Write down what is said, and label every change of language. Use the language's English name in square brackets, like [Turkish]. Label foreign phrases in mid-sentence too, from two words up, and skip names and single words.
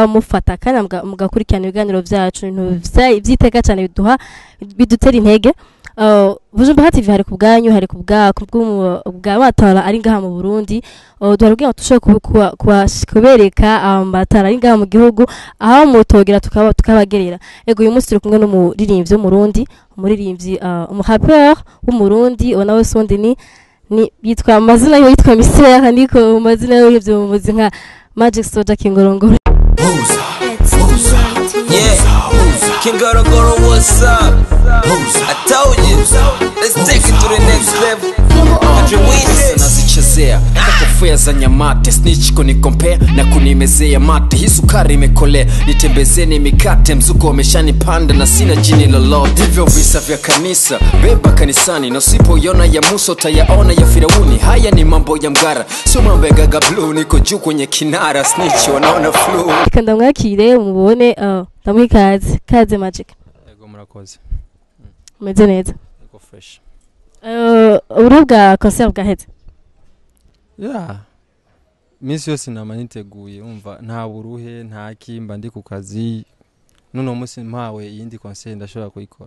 [Rundi] mufata kandi mugakurikirana ibiganiro byacu ibintu vyiteka cyane bidutera intege Bujumbura TV hari kubwanyu hari kubwa matara ari ngaha mu Burundi duharubwira tushobora kubereka amatara ari ngaha mu gihugu aho mutogera tukabagerera ego uyu munsi turi kumwe n'umuririmbyi w'umurundi umuririmbyi umuhapeur w'umurundi nawe sonde ni yitwa amazina yo yitwa Misera niko amazina yo y'ibyo muzi nka Magic Soja Kingorongoro Kingorongoro, [English] what's up? I told you, let's take it to the next level. [Swahili] Nazichezea kofia za nyamate snitch kunicompare na kunimezea mate hii sukari imekolea nitembezeni mikate mzuko umeshanipanda na sina jini lolote hivyo visa vya kanisa beba kanisani na usipoiona ya Musa utayaona ya Firauni haya ni mambo ya mgara sio mambo ya Gaga Blue niko juu kwenye kinara snitch wanaona flu [Rundi] kanda mwakire mubone kaze Magic ego murakoze umeze neza ego fresh urubwa concert bwaheze misi yose nama niteguye umva nta buruhe nta kimba ndi ku kazi none umunsi mpawe yindi concert ndashobora kuyikora